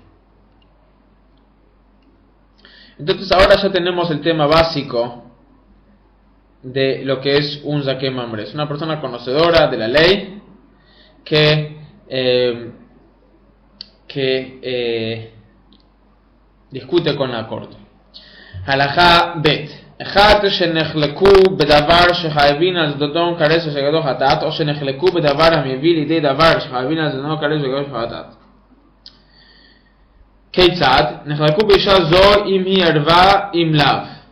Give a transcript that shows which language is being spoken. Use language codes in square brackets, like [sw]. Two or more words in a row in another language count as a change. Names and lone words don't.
[es] Entonces ahora ya tenemos el tema básico de lo que es un [he] זקן ממרא. [es] Es una persona conocedora de la ley que discute con la corte. [he] הלכה ב. אחד שנחלקו בדבר שחייבים על זדון קרס ושגדו חטאת, או שנחלקו בדבר המביא לידי דבר שחייבים על זדון קרס ושגדו חטאת. כיצד? נחלקו באישה זו אם היא ערווה אם לאו.